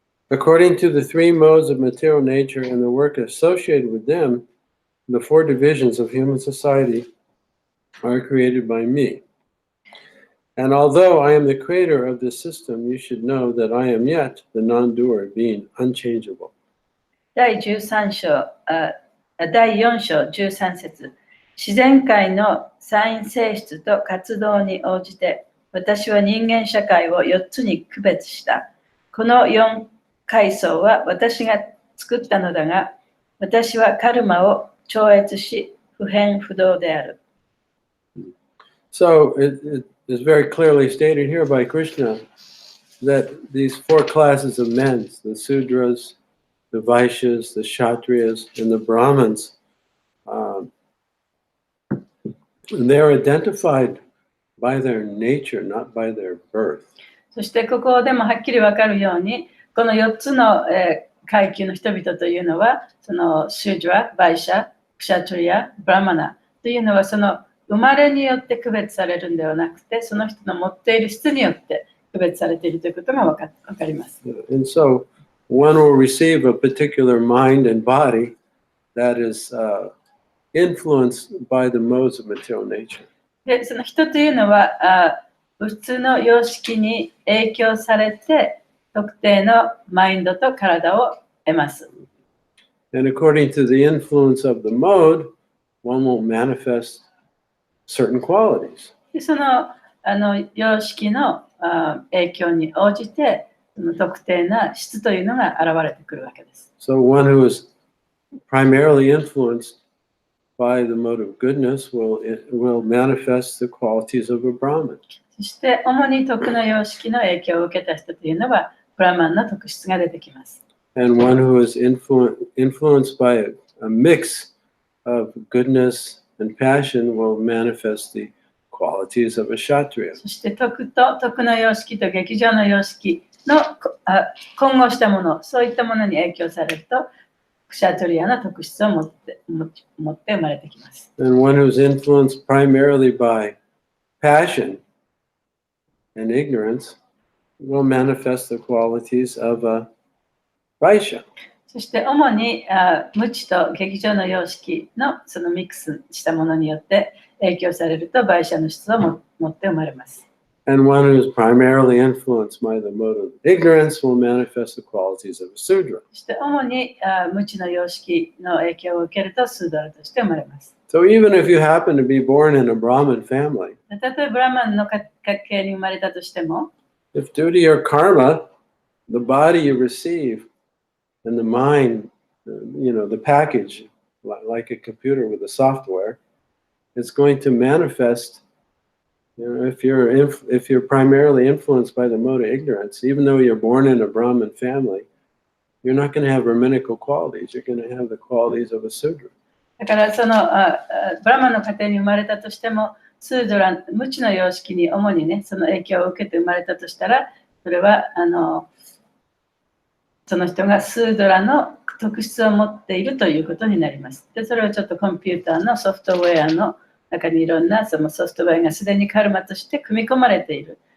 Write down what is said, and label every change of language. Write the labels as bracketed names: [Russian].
[English] According to the three modes of material nature and the work associated with them, the four divisions of human society are created by me. And although I am the creator of this system, you should know that I am yet the non-doer, being unchangeable. [Japanese] 第13章、第4章13節。自然界のサイン性質と活動に応じて、私は人間社会を4つに区別した。この4階層は私が作ったのだが、私はカルマを超越し、不変不動である。 [English] So it is very clearly stated here by Krishna that these four classes of men, the Sudras, the Vaishyas, the Kshatriyas, and the Brahmins, they're identified by their nature, not by their birth. [Japanese] そしてここでもはっきりわかるように、この4つの階級の人々というのは、そのシュードラ、バイシャ、クシャトリア、ブラマナというのはその生まれによって区別されるんではなくて、その人の持っている質によって区別されているということがわかります。 [English] And so one will receive a particular mind and body that is influenced by the modes of material nature. [Japanese] で、その人というのは物質の様式に影響されて特定のマインドと体を得ます。 [English] And according to the influence of the mode, one will manifest certain qualities. [Japanese] でその様式の影響に応じてその特定な質というのが現れてくるわけです。 [English] So one who is primarily influenced by the mode of goodness will manifest the qualities of a Brahman. [Japanese] そして主に徳の様式の影響を受けた人というのはブラマンの特質が出てきます。 [English] And one who is influenced by a mix of goodness and passion will manifest the qualities of a Kshatriya. [Japanese] そして徳と徳の様式と劇場の様式の混合したもの、そういったものに影響されるとクシャトリアの特質を持って生まれてきます。 [English] And one who's influenced primarily by passion and ignorance will manifest the qualities of a Vaishya. [Japanese] そして主に無知と劇場の様式のそのミックスしたものによって影響されるとバイシャの質を持って生まれます。 [English] And one who is primarily influenced by the mode of ignorance will manifest the qualities of a Sudra. [Japanese] そして主に無知の様式の影響を受けるとスーダラとして生まれます。 [English] So even if you happen to be born in a Brahmin family, [Japanese] 例えばブラマンの家系に生まれたとしても、 [English] if due to your karma, the body you receive and the mind, the package, like a computer with the software, it's going to manifest. If you're primarily influenced by the mode of ignorance, even though you're born in a Brahmin family, you're not going to have Brahminical qualities. You're going to have the qualities of a Sudra. [Japanese] だからそのブラマンの家庭に生まれたとしても、スードラ、無知の様式に主にね、その影響を受けて生まれたとしたら、それはその人がスードラの特質を持っているということになります。で、それはちょっとコンピューターのソフトウェアの中にいろんなそのソフトウェアがすでにカルマとして組み込まれている。